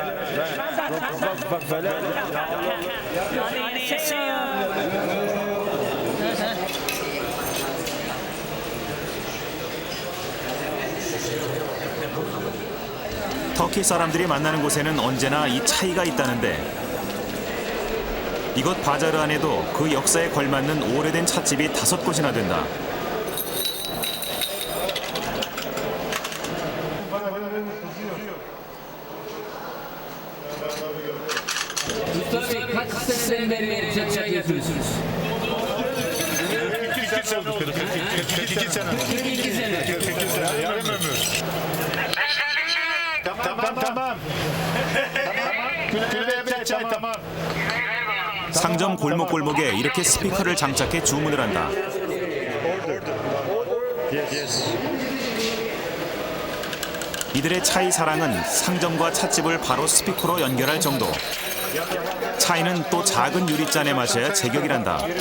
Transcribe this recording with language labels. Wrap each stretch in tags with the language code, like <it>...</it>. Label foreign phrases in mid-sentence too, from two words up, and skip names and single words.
<ko>터키 사람들이 만나는 곳에는 언제나 이 차이가 있다는데 이곳 바자르 안에도 그 역사에 걸맞는 오래된 찻집이 5곳이나 된다.</ko> <tr>Tabii kaç seneden beri çay yapıyorsunuz? 42 sene oldu. 42 sene. 42 sene. Yarım ömür. Tamam. Külbeye çay tamam.</tr> <ko>상점 골목골목에 이렇게 스피커를 장착해 주문을 한다. 이들의 차이 사랑은 상점과 찻집을 바로 스피커로 연결할 정도. 차이는 또 작은 유리잔에 마셔야 제격이란다.</ko>